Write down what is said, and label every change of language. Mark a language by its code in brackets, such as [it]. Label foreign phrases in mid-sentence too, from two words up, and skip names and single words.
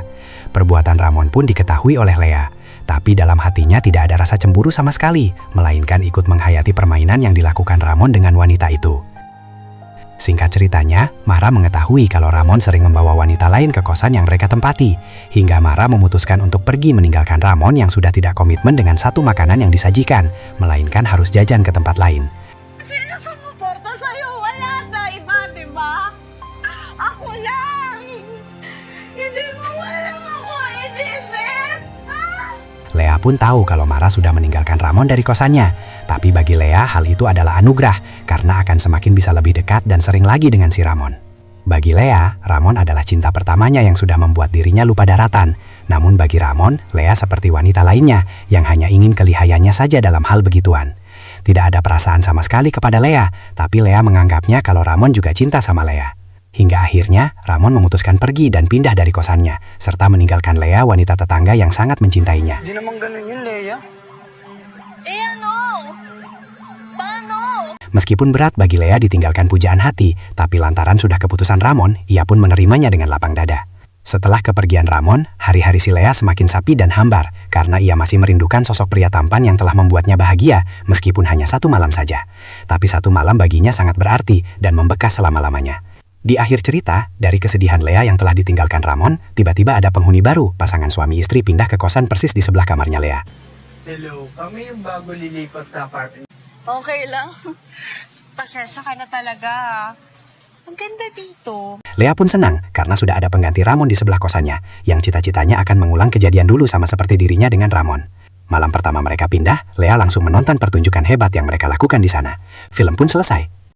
[id] Perbuatan Ramon pun diketahui oleh Lea. Tapi dalam hatinya tidak ada rasa cemburu sama sekali, melainkan ikut menghayati permainan yang dilakukan Ramon dengan wanita itu. Singkat ceritanya, Mara mengetahui kalau Ramon sering membawa wanita lain ke kosan yang mereka tempati, hingga Mara memutuskan untuk pergi meninggalkan Ramon yang sudah tidak komitmen dengan satu makanan yang disajikan, melainkan harus jajan ke tempat lain. [tl] Sino sumuporta sa'yo? Wala na iba, diba? Ako lang! Hindi mo walang ako inisip! [id] Lea pun tahu kalau Mara sudah meninggalkan Ramon dari kosannya. Tapi bagi Lea hal itu adalah anugerah karena akan semakin bisa lebih dekat dan sering lagi dengan si Ramon. Bagi Lea, Ramon adalah cinta pertamanya yang sudah membuat dirinya lupa daratan. Namun bagi Ramon, Lea seperti wanita lainnya yang hanya ingin kelihayannya saja dalam hal begituan. Tidak ada perasaan sama sekali kepada Lea, tapi Lea menganggapnya kalau Ramon juga cinta sama Lea. Hingga akhirnya, Ramon memutuskan pergi dan pindah dari kosannya, serta meninggalkan Lea, wanita tetangga yang sangat mencintainya. [tl] Hindi naman ganun yun, Leia. Ano? Paano? [id] Meskipun berat bagi Lea ditinggalkan pujaan hati, tapi lantaran sudah keputusan Ramon, ia pun menerimanya dengan lapang dada. Setelah kepergian Ramon, hari-hari si Lea semakin sepi dan hambar, karena ia masih merindukan sosok pria tampan yang telah membuatnya bahagia, meskipun hanya satu malam saja. Tapi satu malam baginya sangat berarti dan membekas selama-lamanya. Di akhir cerita, dari kesedihan Lea yang telah ditinggalkan Ramon, tiba-tiba ada penghuni baru, pasangan suami istri pindah ke kosan persis di sebelah kamarnya Lea. [tl] Hello, kami yung bago lilipat sa apartment. Okay lang. Pasensya ka na talaga. Ang ganda dito. [id] Lea pun senang karena sudah ada pengganti Ramon di sebelah kosannya, yang cita-citanya akan mengulang kejadian dulu sama seperti dirinya dengan Ramon. Malam pertama mereka pindah, Lea langsung menonton pertunjukan hebat yang mereka lakukan di sana. Film pun selesai.